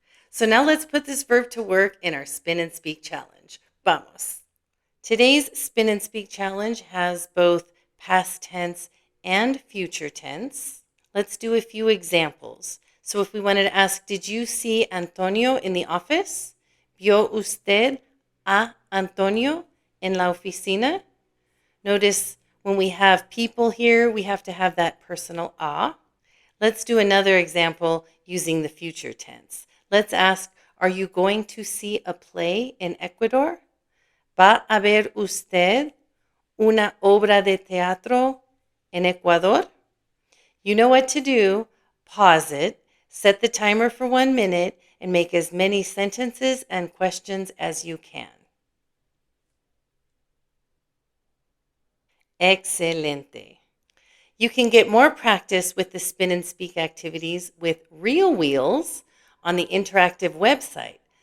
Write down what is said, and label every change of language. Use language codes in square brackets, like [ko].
[en] So now let's put this verb to work in our Spin and Speak challenge. [es] Vamos. [en] Today's Spin and Speak challenge has both past tense and future tense. Let's do a few examples. So if we wanted to ask, did you see Antonio in the office? [es] ¿Vio usted a Antonio en la oficina? [en] Notice when we have people here, we have to have that personal a. Let's do another example using the future tense. Let's ask, are you going to see a play in Ecuador? [es] ¿Va a ver usted una obra de teatro en Ecuador? [en] You know what to do. Pause it, set the timer for 1 minute, and make as many sentences and questions as you can. [es] Excelente. [en] You can get more practice with the Spin and Speak activities with real wheels on the interactive website.